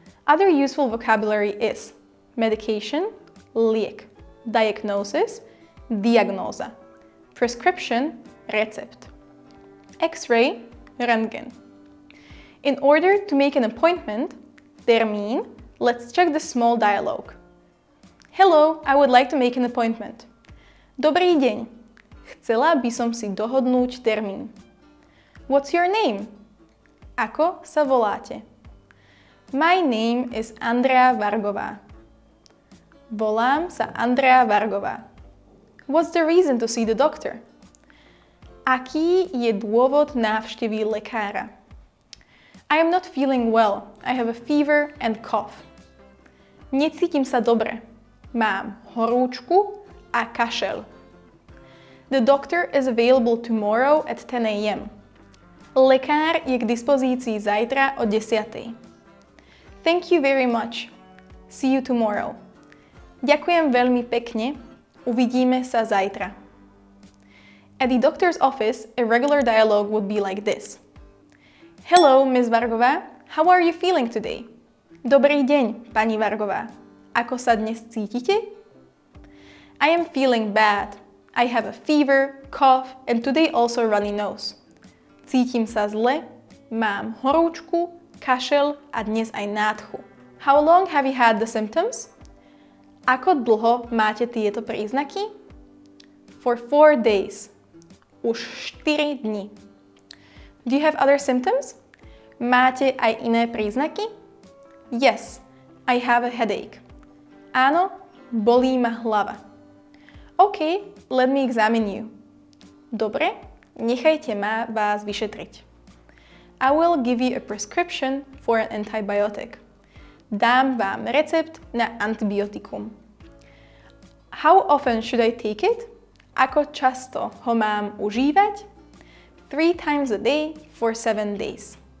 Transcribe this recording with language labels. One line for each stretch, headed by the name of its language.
English: Other useful vocabulary is medication, liek, diagnosis, diagnóza, prescription, recept, X-ray, röntgen. In order to make an appointment, termín, let's check the small dialogue. Hello, I would like to make an appointment.
Slovak: Dobrý deň, chcela by som si dohodnúť termín.
English: What's your name?
Slovak: Ako sa voláte?
English: My name is Andrea Vargová.
Slovak: Volám sa Andrea Vargová.
English: What's the reason to see the doctor?
Slovak: Aký je dôvod návštevy lekára?
English: I am not feeling well. I have a fever and cough.
Slovak: Necítim sa dobre. Mám horúčku a kašel.
English: The doctor is available tomorrow at 10 a.m.
Slovak: Lekár je k dispozícii zajtra o 10:00.
English: Thank you very much. See you tomorrow.
Slovak: Ďakujem veľmi pekne. Uvidíme sa zajtra.
English: At the doctor's office, a regular dialogue would be like this. Hello, Ms. Vargová. How are you feeling today?
Slovak: Dobrý deň, pani Vargová. Ako sa dnes cítite?
English: I am feeling bad. I have a fever, cough, and today also runny nose.
Slovak: Cítim sa zle, mám horúčku, kašel a dnes aj nádchu.
English: How long have you had the symptoms?
Slovak: Ako dlho máte tieto príznaky?
English: For 4 days.
Slovak: Už 4 dni.
English: Do you have other symptoms?
Slovak: Máte aj iné príznaky?
English: Yes, I have a headache.
Slovak: Áno, bolí ma hlava.
English: OK, let me examine you.
Slovak: Dobre, nechajte ma vás vyšetriť.
English: I will give you a prescription for an antibiotic.
Slovak: Dám vám recept na antibiotikum.
English: How often should I take it?
Slovak: Ako často ho mám užívať?
English: 3 times a day for 7 days.